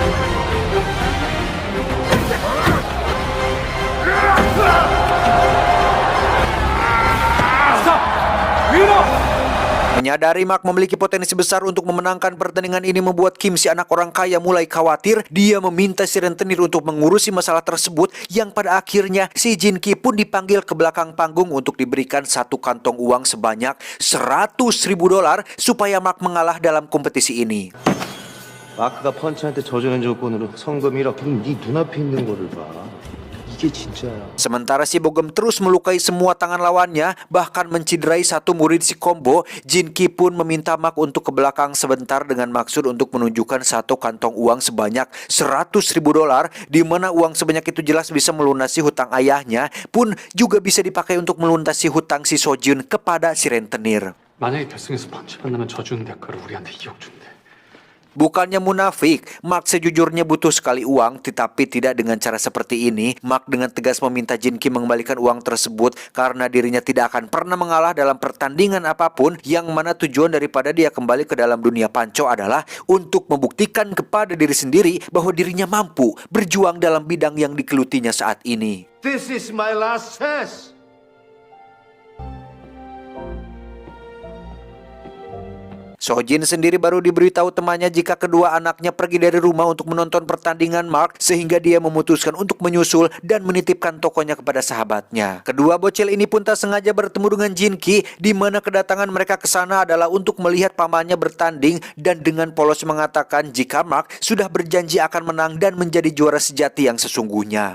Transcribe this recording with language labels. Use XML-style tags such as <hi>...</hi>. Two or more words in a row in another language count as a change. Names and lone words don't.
<id>Menyadari Mark memiliki potensi besar untuk memenangkan pertandingan ini membuat Kim, si anak orang kaya, mulai khawatir. Dia meminta si rentenir untuk mengurusi masalah tersebut, yang pada akhirnya si Jin-ki pun dipanggil ke belakang panggung untuk diberikan satu kantong uang sebanyak $100.000 supaya Mark mengalah dalam kompetisi ini.</id> <ko>마크가 펀치한테 져주는 조건으로 성금 1억. 그럼 네 눈앞에 있는 거를 봐. 이게 진짜야. Sementara si Bogem terus melukai semua tangan lawannya, bahkan menciderai satu murid si Combo, Jin-ki pun meminta Mark untuk ke belakang sebentar dengan maksud untuk menunjukkan satu kantong uang sebanyak $100.000, di mana uang sebanyak itu jelas bisa melunasi hutang ayahnya, pun juga bisa dipakai untuk melunasi hutang si Sojin kepada si rentenir. 만약에 결승에서 펀치 만나면 져주는 대가로 우리한테 2억 준대.</ko> <id>Bukannya munafik, Mark sejujurnya butuh sekali uang, tetapi tidak dengan cara seperti ini. Mark dengan tegas meminta Jin-ki mengembalikan uang tersebut karena dirinya tidak akan pernah mengalah dalam pertandingan apapun, yang mana tujuan daripada dia kembali ke dalam dunia panco adalah untuk membuktikan kepada diri sendiri bahwa dirinya mampu berjuang dalam bidang yang digelutinya saat ini.</id> <en>This is my last chance.</en> <id>Sojin sendiri baru diberitahu temannya jika kedua anaknya pergi dari rumah untuk menonton pertandingan Mark, sehingga dia memutuskan untuk menyusul dan menitipkan tokonya kepada sahabatnya. Kedua bocil ini pun tak sengaja bertemu dengan Jin-ki, di mana kedatangan mereka ke sana adalah untuk melihat pamannya bertanding, dan dengan polos mengatakan jika Mark sudah berjanji akan menang dan menjadi juara sejati yang sesungguhnya.</id>